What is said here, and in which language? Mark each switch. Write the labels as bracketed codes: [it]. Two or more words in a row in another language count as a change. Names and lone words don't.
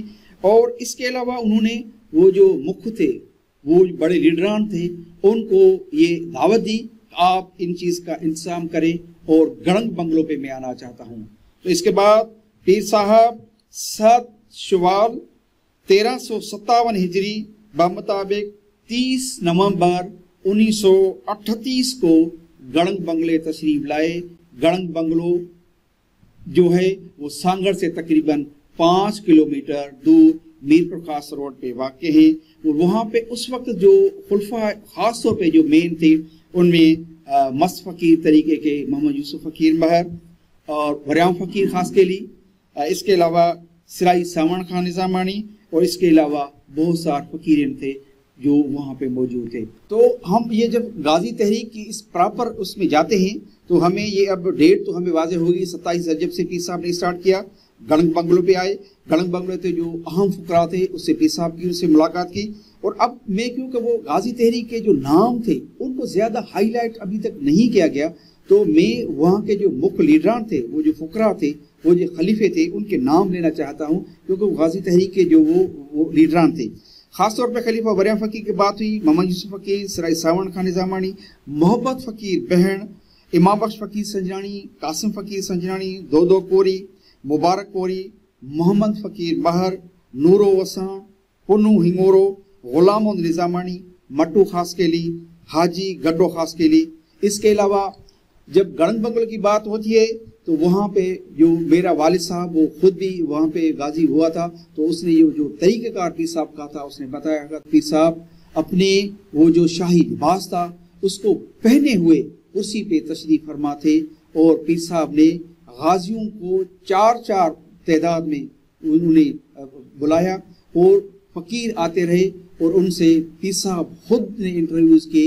[ur] اور اس کے علاوہ انہوں نے وہ جو مکھ تھے، وہ بڑے لیڈران تھے، ان کو یہ دعوت دی آپ ان چیز کا انتظام کریں اور گڑنگ بنگلوں پہ میں آنا چاہتا ہوں. تو اس کے بعد پیر صاحب 7 شوال 1357 ہجری بمطابق 30 نومبر 1938 کو گڑنگ بنگلے تشریف لائے. گڑنگ بنگلو جو ہے وہ سانگڑ سے تقریباً 5 کلومیٹر دور میر پرکاش روڈ پہ واقع ہے. اور وہاں پہ اس وقت جو خلفا خاص طور پہ جو مین تھے ان میں مست فقیر طریقے کے محمد یوسف فقیر مہر اور وریام فقیر خاص کے لیے، اس کے علاوہ سرائی ساون خان نظامانی اور اس کے علاوہ بہت سارے فقیر تھے جو وہاں پہ موجود تھے. تو ہم یہ جب غازی تحریک کی اس پراپر اس میں جاتے ہیں تو ہمیں یہ اب ڈیٹ تو ہمیں واضح ہوگی 27 رجب سے پیر صاحب نے اسٹارٹ کیا، گڑنگ بنگلو پہ آئے. گڑنگ بنگلو پہ جو اہم فقرا تھے اس سے پیر صاحب کی اس سے ملاقات کی. اور اب میں کیونکہ وہ غازی تحریک کے جو نام تھے ان کو زیادہ ہائی لائٹ ابھی تک نہیں کیا گیا، تو میں وہاں کے جو مکھیہ لیڈران تھے، وہ جو فقرا تھے، وہ جو خلیفے تھے، ان کے نام لینا چاہتا ہوں کیونکہ وہ غازی تحریک کے جو وہ لیڈران تھے. خاص طور پہ خلیفہ وریام فقیر کی بات ہوئی, محمد یوسف فقیر، سرائی ساون خان نظامانی، محبت فقیر بہن، امام بخش فقیر سنجرانی، قاسم فقیر سنجرانی، دو کوری، مبارک کوری، محمد فقیر مہر، نورو وساں، پنوں ہنگورو، غلام نظامانی, مٹو خاص کے لیے، حاجی گڈو خاص کے لیے. اس کے علاوہ جب گڑنگ بنگلو کی بات ہوتی ہے تو وہاں پہ جو میرا والد صاحب وہ خود بھی وہاں پہ غازی ہوا تھا، تو اس نے یہ جو طریقہ کار پیر صاحب کا تھا اس نے بتایا کہ پیر صاحب اپنے وہ جو شاہی لباس تھا اس کو پہنے ہوئے کرسی پہ تشریف فرما تھے اور پیر صاحب نے غازیوں کو 4 تعداد میں انہیں بلایا اور فقیر آتے رہے اور ان سے پیر صاحب خود نے انٹرویوز کیے.